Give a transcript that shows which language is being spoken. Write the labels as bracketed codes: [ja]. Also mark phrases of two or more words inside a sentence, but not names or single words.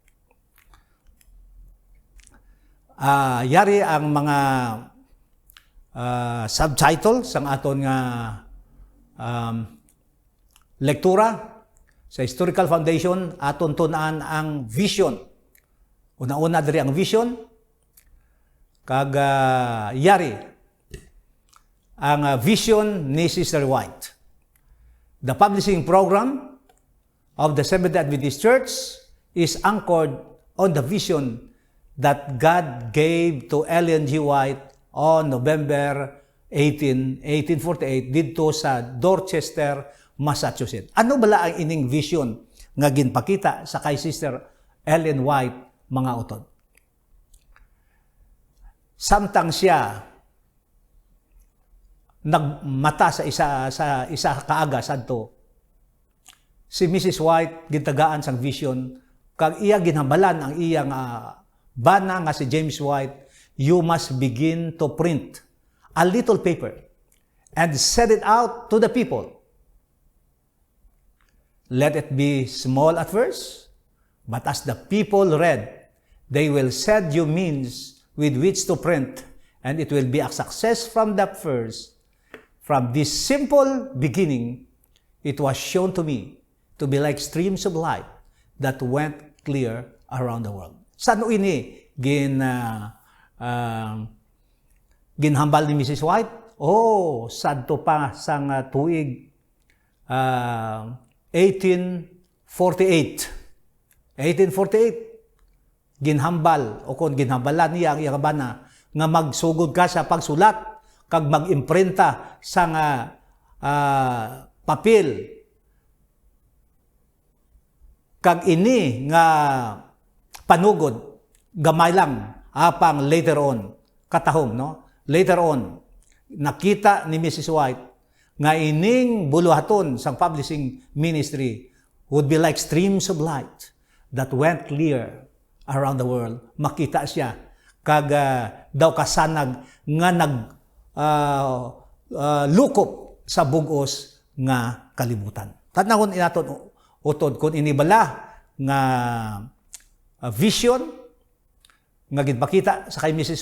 [hil] Yari ang mga subtitle sang aton nga lektura sa historical foundation aton tun-an ang vision. Una-una diri ang vision kag yari ang vision ni Sister White. [en] The publishing program of the Seventh-day Adventist Church is anchored on the vision that God gave to Ellen G. White on November 18, 1848 [tl] dito sa [en] Dorchester, Massachusetts. [hil] Ano bala ang ining vision nga ginpakita sa kay Sister Ellen White, mga utod? Samtang siya nagmata sa isa kaaga sadto, si Mrs. White gitagaan sang vision kag iya ginhambalan ang iya nga bana nga si James White, [en] you must begin to print a little paper and send it out to the people. Let it be small at first, but as the people read, they will send you means with which to print, and it will be a success from the first. From this simple beginning, it was shown to me to be like streams of light that went clear around the world. [hil] Saan ini ginhambal ni Mrs. White? Sadto pa sang tuig 1848. Ginhambal o kung ginhambalan niya ang iyang bana nga magsugod ka sa pagsulat kag mag-imprinta sa nga papel. Kag ini nga panugod gamay lang apang [en] later on [hil] katahom, no? [en] Later on [hil] nakita ni Mrs. White nga ining buluhaton sang [en] publishing ministry would be like streams of light that went clear around the world. [hil] Makita siya kag daw kasanag nga lukop sa bugos nga kalibutan. Tanawon inaton utod kung inibala nga vision nga gidpakita sa kay Mrs.